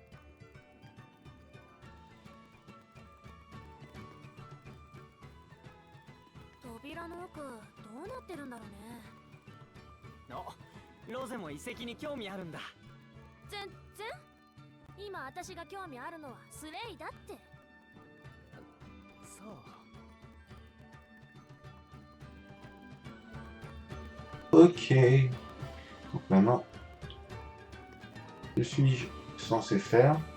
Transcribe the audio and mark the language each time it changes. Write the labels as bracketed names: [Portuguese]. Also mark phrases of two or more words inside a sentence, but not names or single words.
[Japanese] 扉の奥どうなってるんだろうね。おロゼも遺跡に興味あるんだ全然。今私が興味あるのはスレイだって。そう [French] Ok. Donc maintenant, que suis-je censé faire?